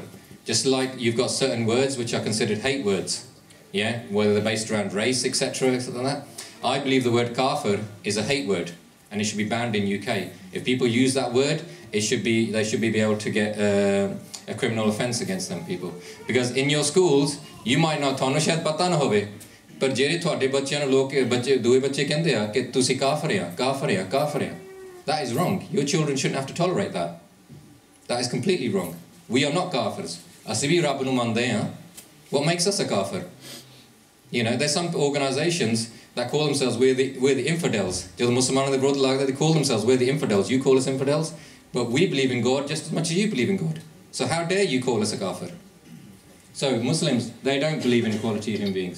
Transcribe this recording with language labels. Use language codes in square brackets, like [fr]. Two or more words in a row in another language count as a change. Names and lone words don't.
[en] Just like you've got certain words which are considered hate words, yeah, whether they're based around race, etc., something like that. I believe the word kafir is a hate word, and it should be banned in UK. If people use that word, they should be able to get a criminal offence against them people. Because in your schools, you might not [pa] ਤੁਹਾਨੂੰ ਸ਼ਾਇਦ ਪਤਾ ਨਾ ਹੋਵੇ, ਪਰ ਜਿਹੜੇ ਤੁਹਾਡੇ ਬੱਚਿਆਂ ਨੂੰ ਲੋਕ ਦੂਏ ਬੱਚੇ ਕਹਿੰਦੇ ਆ ਕਿ ਤੁਸੀਂ ਕਾਫਰ ਆ, ਕਾਫਰ ਆ, ਕਾਫਰ ਆ. [en] That is wrong. Your children shouldn't have to tolerate that. That is completely wrong. We are not kafirs. [pa] ਅਸੀਂ ਵੀ ਰੱਬ ਨੂੰ ਮੰਨਦੇ ਆ. [en] What makes us a kafir? You know, there's some organisations that call themselves, we're the infidels. They call themselves, we're the infidels. You call us infidels? But we believe in God just as much as you believe in God. So how dare you call us a kafir? So Muslims, they don't believe in equality of human beings.